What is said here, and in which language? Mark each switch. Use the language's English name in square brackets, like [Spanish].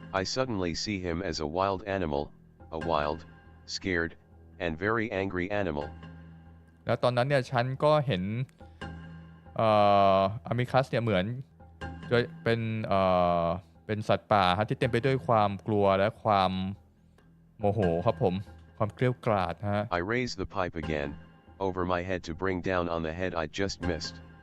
[English] I suddenly see him as a wild animal, a wild, scared, and very angry animal. [Thai] แล้วตอนนั้นเนี่ยฉันก็เห็นอามิคัสเนี่ยเหมือนจะเป็นสัตว์ป่าฮะที่เต็มไปด้วยความกลัวและความโมโหครับผมความเกรี้ยวกราดฮะ [English] I raise the pipe again, over my head to bring down on the head I just missed.